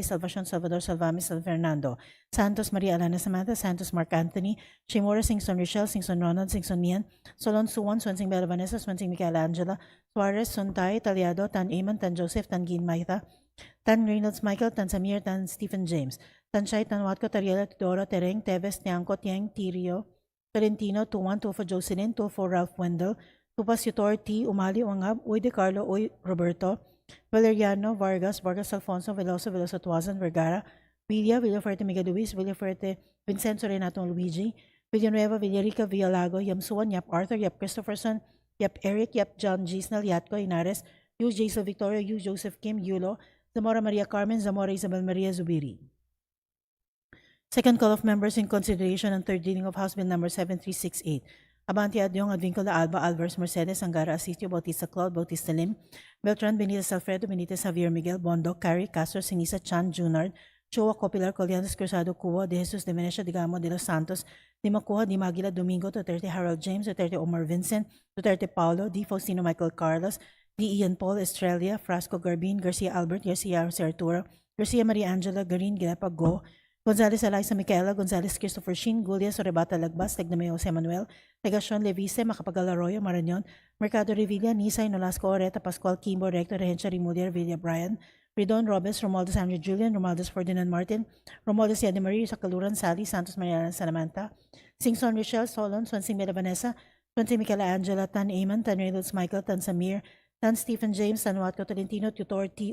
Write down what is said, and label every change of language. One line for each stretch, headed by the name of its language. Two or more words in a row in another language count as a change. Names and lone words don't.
English: Salvacion, Salvador, Salvamis, San Fernando, Santos, Maria Alana Samantha, Santos, Mark Anthony, Chimora, Singson Richelle, Singson Ronald, Singson Mian, Solon Suwan, Swansing Bella Vanessa, Swansing Michelangela, Suarez, Suntay, Taliado, Tan Eamon, Tan Joseph, Tan Gin Maitha, Tan Reynolds Michael, Tan Samir, Tan Stephen James, Tan Shai, Tan Watco, Tariela, Tudoro, Tereng, Teves, Tiangco, Tiang, Tirio, Tolentino, Tuwan, Tufo Jocelyn, Tufo Ralph Wendell, Tupas Yutor, T. Umali, Wangab, Uy De Carlo, Uy Roberto, Valeriano, Vargas, Vargas Alfonso, Veloso, Veloso Tuazan, Vergara, Villafuerte, Miguel Luis, Villafuerte, Vincenzo Renato Luigi, Villanueva, Villarica, Villalago, Yamsuan, Yap Arthur, Yap Christopherson, Yap Eric, Yap John Gisnal, Yatco, Inares, Yu Jason Victoria, Yu Joseph Kim, Yulo, Zamora Maria Carmen, Zamora Isabel Maria Zubiri. Second call of members in consideration and third reading of House Bill number 7368. Abante Adyong, Advincula Alba, Alvarez, Mercedes, Angara, Asistio, Bautista Claude, Bautista Lim, Beltran, Benitez Alfredo, Benitez Javier Miguel, Bondo, Cari, Castro, Sinisa, Chan, Junard, Chua, Copilar, Colianes, Cruzado, Cuba, De Jesus, De Venecia, Digamo, De Los Santos, Di Macuha, Di Maguila, Domingo, Duterte, Harold James, Duterte, Omar Vincent, Duterte, Paulo, Di Faustino, Michael Carlos, Di Ian Paul, Estrella, Frasco, Garbin, Garcia Albert, Garcia Jose Arturo, Garcia Maria Angela, Garin, Gilepa, Go, Gonzales Eliza Micaela, Gonzales Christopher Shin, Gulia, Sorebata Lagbas, Tegname Jose Manuel, Legacion Levice, Macapagal Arroyo, Marañon, Mercado Revilla, Nisay, Nolasco, Oreta, Pascual, Kimbo, Rector, Rehencia, Remulia, Villa, Bryan, Ridon, Robes, Romualdez Andrew Julian, Romualdez Ferdinand Martin, Romualdez Yada Marie, Sacaluran, Sally, Santos Mariana Salamanta, Singson Richelle, Solon, Swansing Mela Vanessa, Swansing Micaela Angela, Tan Eamon, Tan Reynolds Michael, Tan Samir, Tan Stephen James, Tan Watco Tolentino, Tutor T.